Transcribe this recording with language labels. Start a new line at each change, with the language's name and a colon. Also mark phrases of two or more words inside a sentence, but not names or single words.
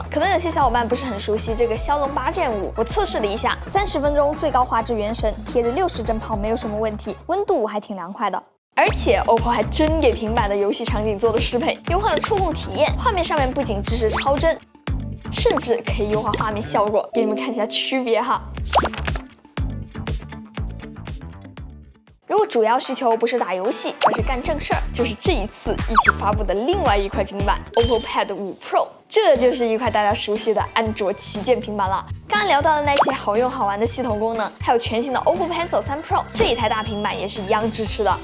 Chinese: 可能有些小伙伴不是很熟悉這個驍龍8 Gen 5，我測試了一下，30分鐘最高畫質原神，貼着60幀跑沒有什麼問題，溫度還挺涼快的。而且 OPPO 還真給平板的遊戲場景做了適配，優化了觸控體驗，畫面上面不僅支持超幀，甚至可以優化畫面效果，給你們看一下區別哈。如果主要需求不是打遊戲，而是干正事儿，就是这一次一起发布的另外一块平板 OPPO Pad 5 Pro。这就是一块大家熟悉的安卓旗舰平板了。刚刚聊到的那些好用好玩的系統功能，还有全新的 OPPO Pencil 3 Pro， 这一台大平板也是一樣支持的。